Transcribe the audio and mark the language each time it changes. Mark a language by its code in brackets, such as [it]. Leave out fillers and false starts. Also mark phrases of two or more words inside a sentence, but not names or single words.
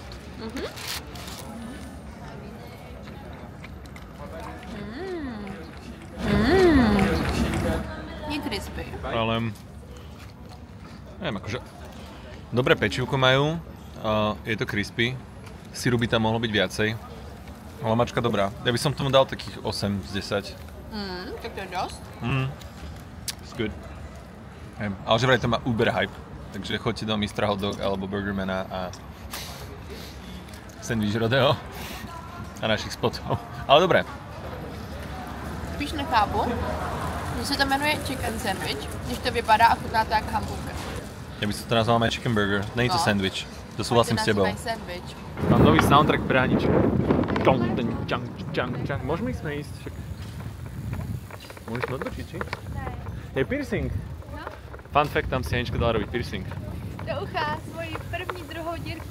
[sk] Je crispy. Ale neviem, akože dobré pečivko majú, je to crispy, syru by tam mohlo byť viacej, ale mačka dobrá. Ja by som tomu dal takých 8 z 10. Tak to je dosť. [en] It's good. [sk] Ale že vraj to má [en] uber hype, [sk] takže choďte do Mr. Hot Dog alebo Burgermana a Sandwich Rodeo a našich spotov. Ale dobré. [cs] Spíš nechápu, že se to jmenuje [en] chicken sandwich, [cs] když to vypadá a chutná to jak hamburger. [sk] Ja by som to nazval aj [en] chicken burger, [sk] není to sandwich. To súhlasím s tebou. Sandwich. Mám nový soundtrack pre Aničku. Môžeme ísť však. Môžeš to odročiť, či? Je piercing. No. [en] Fun fact, [sk] tam si Anička dala robiť piercing. [cs] Do ucha svoji první, druhou dírku.